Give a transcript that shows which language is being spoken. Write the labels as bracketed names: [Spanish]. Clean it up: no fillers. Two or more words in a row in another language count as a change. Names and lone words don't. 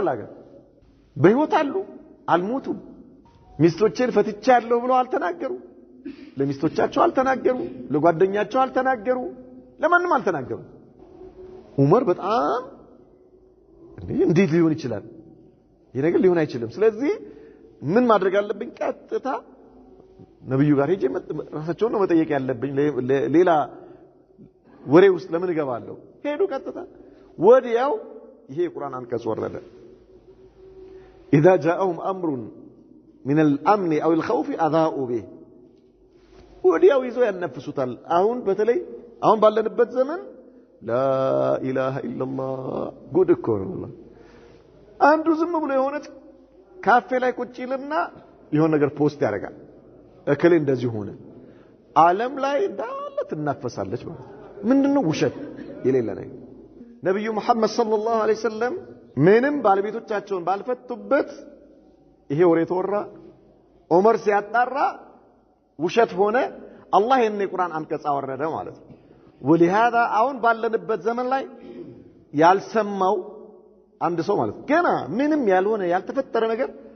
[Amharic] ለአገር በህይወት አሉ አልሞቱም ሚስቶችን ፈትቻለሁ ብለው አልተናገሩ ለሚስቶቻቸው አልተናገሩ ለጓደኛቸው አልተናገሩ ለማንም አልተናገሩ ዑመር በጣም እንዴት ሊሆን ይችላል ይሄ ነገር ሊሆን አይችልም ስለዚህ ምን ማድረግ አለብኝ ቀጥታ ነብዩ ጋር ሄጄ ራሳቸውን ነው መጠየቅ ያለብኝ ሌላ ወሬ ውስጥ ለምን እገባለሁ ሄዱ ቀጥታ ወዲያው ይሄ ቁርአን አንቀጽ ወረደ [Arabic] اذا جاءهم امر من الامن او الخوف اذاعوا به [Amharic] ወዲያው ይዘው ያነፍሱታል አሁን በተለይ አሁን ባለንበት ዘመን [Arabic] لا اله الا الله [Amharic] ጉድ እኮ ነው አንዱ ዝም ብሎ የሆነ ካፌ ላይ ቁጭ ይልና የሆነ ነገር ፖስት ያደርጋል እከሌ እንደዚህ ሆነ ዓለም ላይ እንዳለ ትናፈሳለች ማለት ምንድነው ውሸት የሌለ ነገር ነብዩ መሐመድ [Arabic] صلى الله عليه وسلم [Amharic] ምንም ባለቤቶቻቸውን ባልፈቱበት ይሄ ወሬ ተወራ ዑመር ሲያጣራ ውሸት ሆነ አላህ የኔ ቁርአን አንቀጽ አወረደ ማለት ነው ولهذا አሁን ባለንበት ዘመን ላይ ያልሰማው አንድ ሰው ማለት ገና ምንም ያልሆነ ያልተፈጠረ ነገር